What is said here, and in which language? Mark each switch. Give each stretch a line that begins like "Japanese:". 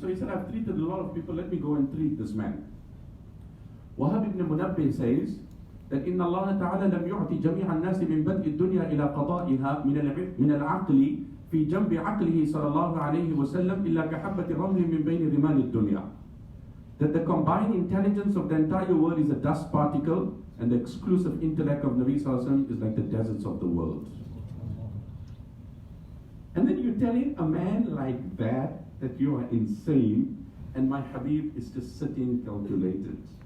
English: So he said, I've treated a lot of people, let me go and treat this man. Wahab ibn Munabbih says that
Arabic: إن الله تعالى لم يعطي جميع الناس من بدء الدنيا إلى قضائها من العقل في جنب عقله صلى الله عليه وسلم إلا كحبة رمل من بين رمال الدنيا.
English: That the combined intelligence of the entire world is a dust particle, and the exclusive intellect of Nabi sallallahu alaihi wasallam is like the deserts of the world. And then you're telling a man like that you are insane, and my Habib is just sitting calculated.